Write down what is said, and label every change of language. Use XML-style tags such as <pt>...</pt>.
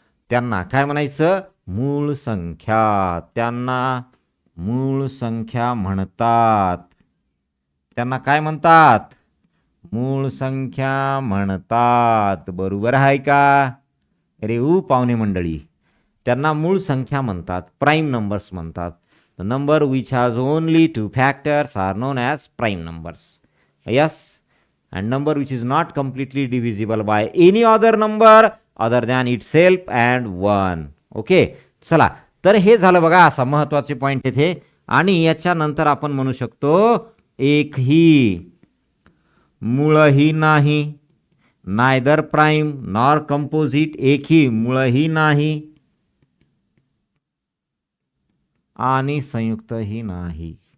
<mr>त्यांना काय म्हणायचं? मूळ संख्या. त्यांना मूळ संख्या म्हणतात. त्यांना काय म्हणतात? मूळ संख्या म्हणतात. बरोबर आहे का? अरे पाहुणे मंडळी, त्यांना मूळ संख्या म्हणतात, प्राईम नंबर्स म्हणतात.</mr> <en>The number which has only two factors are known as prime numbers. Yes, and number which is not completely divisible by any other number other than itself and 1.</en> <mr>Okay, चला, तर हे झालं बघा, असा महत्वाचे point इथे. आणि याच्यानंतर आपण म्हणू शकतो एकही मूळही नाही,</mr> <en>neither prime nor composite,</en> <mr>एकही मूळही नाही आणि संयुक्तही नाही.</mr>